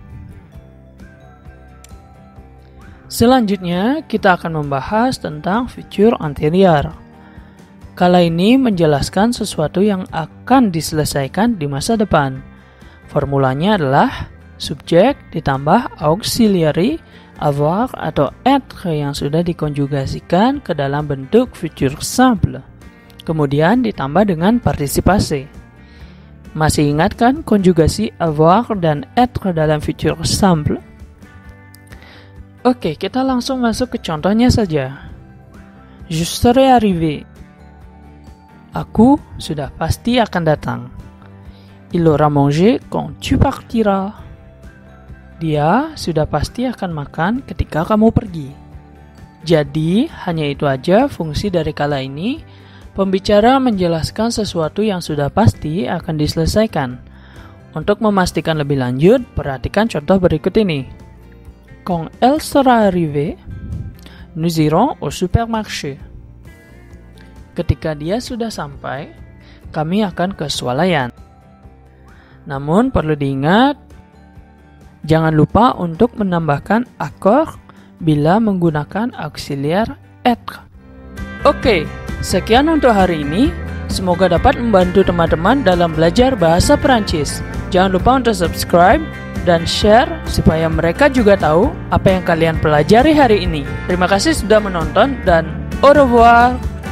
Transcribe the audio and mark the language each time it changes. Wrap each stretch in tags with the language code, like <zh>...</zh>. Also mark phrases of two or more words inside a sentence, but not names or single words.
<id>Selanjutnya, kita akan membahas tentang</id> <fr>futur antérieur.</fr> <id>Kala ini menjelaskan sesuatu yang akan diselesaikan di masa depan. Formulanya adalah subjek ditambah auxiliary, avoir atau être yang sudah dikonjugasikan ke dalam bentuk</id> <fr>futur simple.</fr> <id>Kemudian ditambah dengan partisipasi. Masih ingat kan konjugasi avoir dan être dalam</id> <fr>futur simple?</fr> <id>Oke, kita langsung masuk ke contohnya saja.</id> <fr>Je serai arrivé.</fr> <id>Aku sudah pasti akan datang.</id> <fr>Il aura mangé quand tu partiras.</fr> <id>Dia sudah pasti akan makan ketika kamu pergi. Jadi, hanya itu aja fungsi dari kala ini. Pembicara menjelaskan sesuatu yang sudah pasti akan diselesaikan. Untuk memastikan lebih lanjut, perhatikan contoh berikut ini.</id> <fr>Quand elle sera arrivée, nous irons au supermarché.</fr> <id>Ketika dia sudah sampai, kami akan ke swalayan. Namun perlu diingat, jangan lupa untuk menambahkan accord bila menggunakan auxiliar être. Oke, sekian untuk hari ini. Semoga dapat membantu teman-teman dalam belajar bahasa Perancis. Jangan lupa untuk subscribe dan share supaya mereka juga tahu apa yang kalian pelajari hari ini. Terima kasih sudah menonton dan</id> <fr>au revoir.</fr>